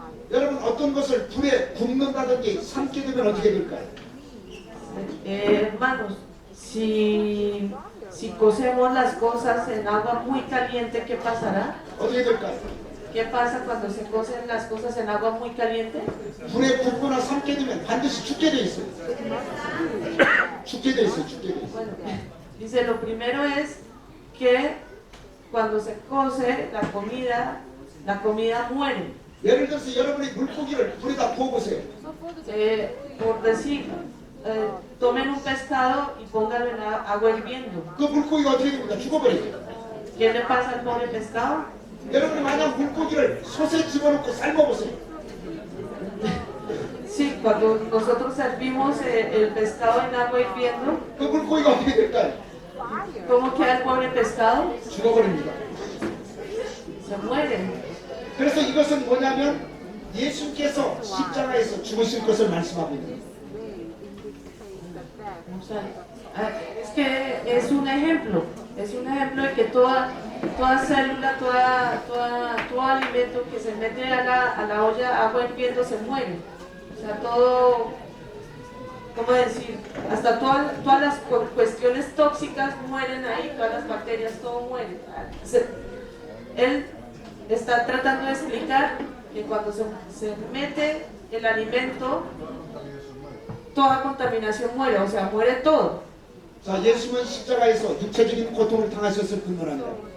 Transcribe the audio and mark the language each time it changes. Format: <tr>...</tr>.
<ko>여러분 어떤 것을 불에 굽는다든지 삶게 되면 어떻게 될까요?</ko> <es>Hermanos, si cocemos las cosas en agua muy caliente, ¿qué pasará?</es> <ko>어떻게 될까요?</ko> <es>¿Qué pasa cuando se cocen las cosas en agua muy caliente?</es> <ko>불에 굽거나 삶게 되면 반드시 죽게 돼 있어요. 죽게 돼 있어요.</ko> <es>Bueno, dice, lo primero es que cuando se cose la comida muere.</es> <ko>예를 들어서 여러분이 물고기를 불에다 구워보세요.</ko> <es>Por decir, tomen un pescado y pónganlo en agua hirviendo.</es> <ko>그 물고기가 어떻게 됩니까? 죽어버리죠.</ko> <es>¿Qué le pasa al pobre pescado?</es> <ko>여러분이 만약 물고기를 솥에 집어넣고 삶아보세요.</ko> <es>Sí, cuando nosotros servimos el pescado en agua hirviendo,</es> <ko>그 물고기가 어떻게 될까요?</ko> <es>¿cómo queda el pobre pescado?</es> <ko>죽어버립니다.</ko> <es>Se muere.</es> <ko>그래서 이것은 뭐냐면 예수께서 십자가에서 죽으실 것을 말씀하고 있는 거예요.</ko> <es>O sea, es que es un ejemplo de que toda célula, todo alimento que se mete a la olla agua hirviendo se muere. O sea, todo, ¿cómo decir? Hasta todas las cuestiones tóxicas mueren ahí, todas las bacterias, todo muere. Él está tratando de explicar que cuando se mete el alimento, toda contaminación muere, o sea, muere todo.</es> <ko>자, 예수는 십자가에서 육체적인 고통을 당하셨을 뿐만 아니라</ko>